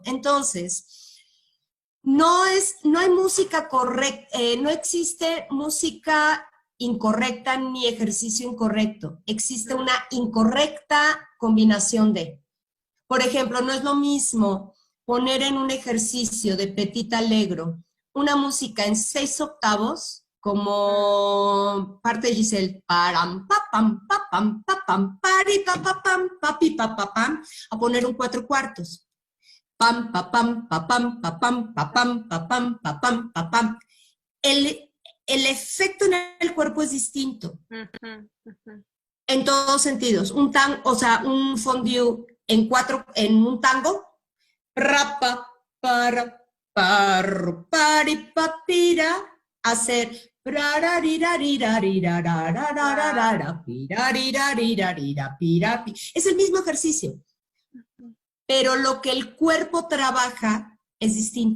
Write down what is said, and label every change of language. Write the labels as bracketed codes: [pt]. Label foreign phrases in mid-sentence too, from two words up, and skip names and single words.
[es] Entonces, no hay música correcta, no existe música incorrecta ni ejercicio incorrecto. Existe una incorrecta combinación de. Por ejemplo, no es lo mismo poner en un ejercicio de [fr] Petit Allegro [es] una música en 6 octavos, como parte de Giselle, param, papam, papam, papam, pari, papapam, papi, papapam, a poner un 4/4. Pam, papam, papam, papam, papam, papam, papam, papam. El efecto en el cuerpo es distinto. En todos sentidos. O sea, un fondue en un tango, rapa, para, par, pari, papira, hacer es el mismo ejercicio, pero lo que el cuerpo trabaja es distinto.